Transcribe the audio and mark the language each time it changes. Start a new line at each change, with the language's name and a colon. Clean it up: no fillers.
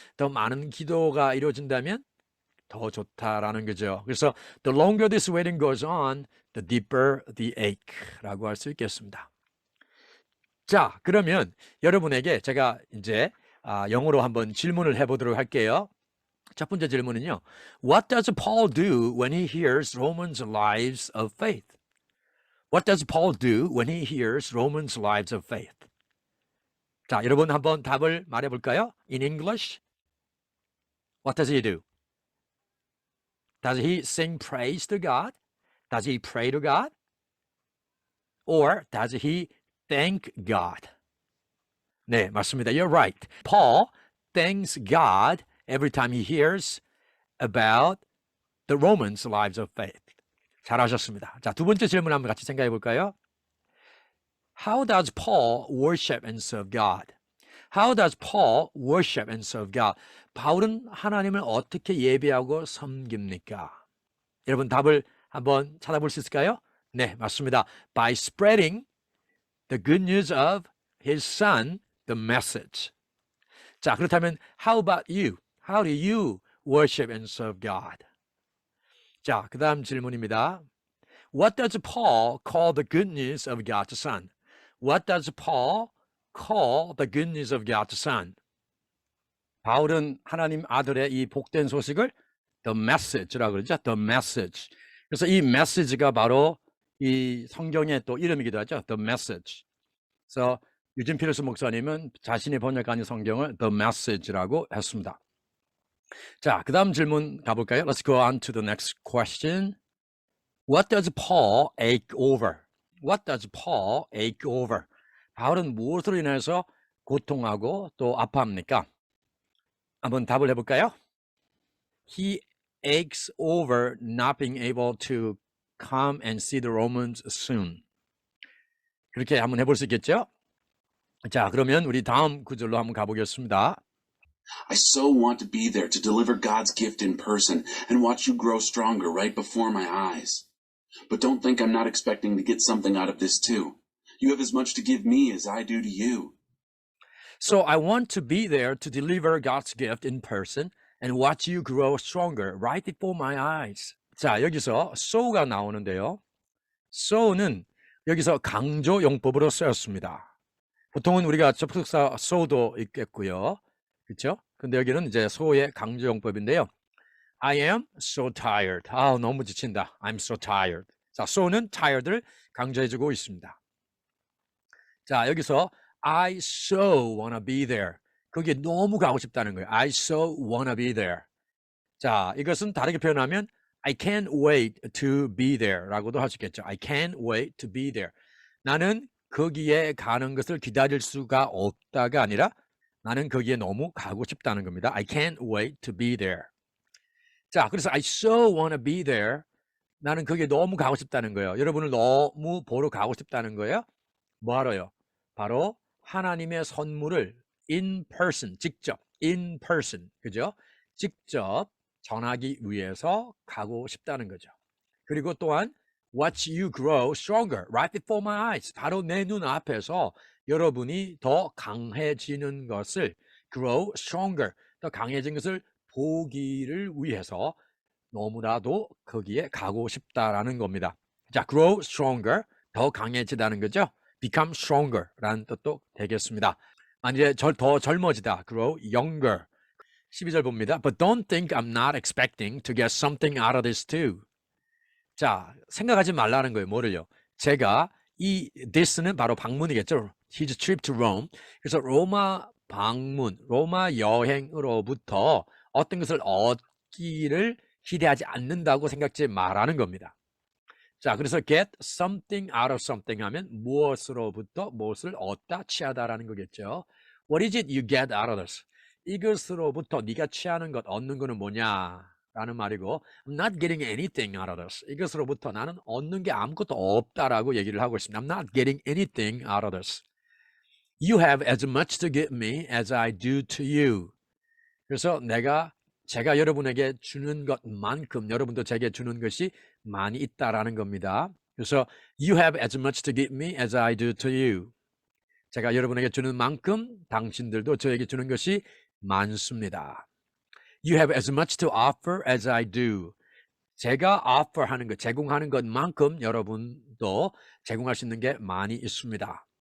Korean: 더 많은 기도가 이루어진다면 더 좋다라는 거죠. 그래서
English: the longer this waiting goes on, the deeper the ache라고
Korean: 할 수 있겠습니다. 자, 그러면 여러분에게 제가 이제 영어로 한번 질문을 해보도록 할게요. 첫 번째 질문은요.
English: What does Paul do when he hears Romans' lives of faith? What does Paul do when he hears Romans' lives of faith?
Korean: 자, 여러분 한번 답을 말해볼까요?
English: In English, what does he do? Does he sing praise to God? Does he pray to God? Or does he thank God?
Korean: 네, 맞습니다.
English: You're right. Paul thanks God every time he hears about the Romans' lives of faith.
Korean: 잘하셨습니다. 자, 두 번째 질문 한번 같이 생각해 볼까요?
English: How does Paul worship and serve God? How does Paul worship and serve God?
Korean: 바울은 하나님을 어떻게 예배하고 섬깁니까? 여러분 답을 한번 찾아볼 수 있을까요? 네, 맞습니다.
English: By spreading the good news of his son, the message.
Korean: 자, 그렇다면
English: how about you? How do you worship and serve God?
Korean: 자, 그 다음 질문입니다.
English: What does Paul call the good news of God's son? What does Paul call the good news of God's son?
Korean: 바울은 하나님 아들의 이 복된 소식을 the message라고 그러죠.
English: The message.
Korean: 그래서 이 message가 바로 이 성경의 또 이름이기도 하죠.
English: The Message.
Korean: 그래서 유진 피러스 목사님은 자신이 번역한 이 성경을 The Message라고 했습니다. 자, 그 다음 질문 가볼까요?
English: Let's go on to the next question. What does Paul ache over? What does Paul ache over?
Korean: 바울은 무엇으로 인해서 고통하고 또 아파합니까? 한번 답을 해볼까요?
English: He aches over not being able to come and see the Romans soon.
Korean: 그렇게 한번 해볼 수 있겠죠? 자, 그러면 우리 다음 구절로 한번 가보겠습니다.
English: I so want to be there to deliver God's gift in person and watch you grow stronger right before my eyes. But don't think I'm not expecting to get something out of this too. You have as much to give me as I do to you. So I want to be there to deliver God's gift in person and watch you grow stronger right before my eyes.
Korean: 자, 여기서 so가 나오는데요. so는 여기서 강조 용법으로 쓰였습니다. 보통은 우리가 접속사 so도 있겠고요. 그렇죠? 근데 여기는 이제 so의 강조 용법인데요.
English: I am so tired.
Korean: 아, 너무 지친다.
English: I'm so tired.
Korean: 자, so는 tired를 강조해주고 있습니다. 자, 여기서
English: I so wanna be there.
Korean: 거기에 너무 가고 싶다는 거예요.
English: I so wanna be there.
Korean: 자, 이것은 다르게 표현하면
English: I can't wait to be there
Korean: 라고도 할 수 있겠죠.
English: I can't wait to be there.
Korean: 나는 거기에 가는 것을 기다릴 수가 없다가 아니라 나는 거기에 너무 가고 싶다는 겁니다.
English: I can't wait to be there.
Korean: 자, 그래서
English: I so wanna be there.
Korean: 나는 거기에 너무 가고 싶다는 거예요. 여러분을 너무 보러 가고 싶다는 거예요. 뭐 하러요? 바로 하나님의 선물을 in person, 직접, in person, 그죠? 직접 전하기 위해서 가고 싶다는 거죠. 그리고 또한
English: watch you grow stronger right before my eyes.
Korean: 바로 내 눈앞에서 여러분이 더 강해지는 것을 grow stronger, 더 강해진 것을 보기를 위해서 너무나도 거기에 가고 싶다라는 겁니다. 자, grow stronger, 더 강해지다는 거죠. become stronger 라는 뜻도 되겠습니다. 이제 더 젊어지다, grow younger. 12절 봅니다.
English: But don't think I'm not expecting to get something out of this too.
Korean: 자, 생각하지 말라는 거예요. 뭐를요? 제가 이 this는 바로 방문이겠죠.
English: His trip to Rome.
Korean: 그래서 로마 방문, 로마 여행으로부터 어떤 것을 얻기를 기대하지 않는다고 생각지 말라는 겁니다. 자, 그래서 get something out of something 하면 무엇으로부터 무엇을 얻다, 취하다라는 거겠죠.
English: What is it you get out of this?
Korean: 이것으로부터 네가 취하는 것, 얻는 거는 뭐냐라는 말이고,
English: I'm not getting anything out of this.
Korean: 이것으로부터 나는 얻는 게 아무것도 없다라고 얘기를 하고 있습니다.
English: I'm not getting anything out of this. You have as much to give me as I do to you.
Korean: 그래서 제가 여러분에게 주는 것만큼 여러분도 제게 주는 것이 많이 있다라는 겁니다. 그래서
English: you have as much to give me as I do to you.
Korean: 제가 여러분에게 주는 만큼 당신들도 저에게 주는 것이 많습니다.
English: You have as much to offer as I do.
Korean: 제가 offer 하는 것, 제공하는 것만큼 여러분도 제공할 수 있는 게 많이 있습니다.